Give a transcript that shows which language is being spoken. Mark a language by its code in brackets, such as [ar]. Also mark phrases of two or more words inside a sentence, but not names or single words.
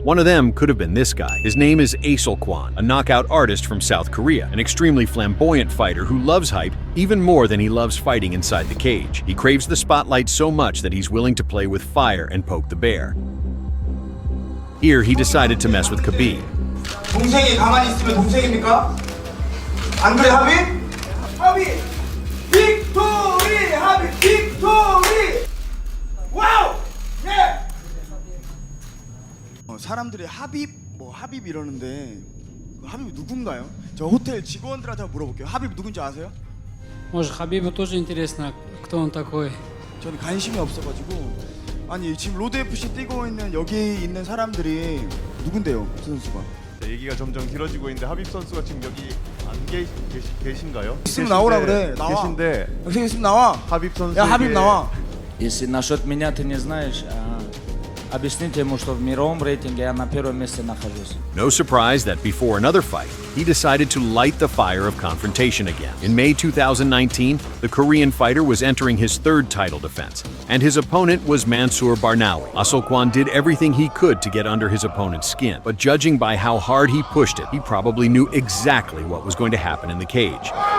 [en] One of them could have been this guy. His name is Kwan, a knockout artist from South Korea, an extremely flamboyant fighter who loves hype even more than he loves fighting inside the cage. He craves the spotlight so much that he's willing to play with fire and poke the bear. Here, he decided to mess with Khabib. [ko] 동생이 가만히 있으면 동생입니까? 안 그래 하빈? 하빈! 빅토리! 하빈! 빅토리! 와우! 예! 사람들이 하빕 하빕 이러는데 하빕 누군가요? 저 호텔 직원들한테 물어볼게요. 하빕 누군지 아세요? [ru] Может, Хабибу тоже интересно, кто он такой. [ko] 저는 관심이 없어가지고 아니 지금 로드 FC 뛰고 있는 여기 있는 사람들이 누군데요, 그 선수가? 얘기가 점점 길어지고 있는데 하빕 선수가 지금 여기 안 계신가요? 있으면 나오라 그래. 나와. 계신데. 여기 있으면 나와. 하빕 선수. 야 하빕 나와. [ru] Если насчет меня ты не знаешь, объясните ему, что в мировом рейтинге я на первом месте нахожусь. [en] No surprise that before another fight, he decided to light the fire of confrontation again. In May 2019, the Korean fighter was entering his third title defense, and his opponent was Mansour Barnawi. Asolquan did everything he could to get under his opponent's skin, but judging by how hard he pushed it, he probably knew exactly what was going to happen in the cage.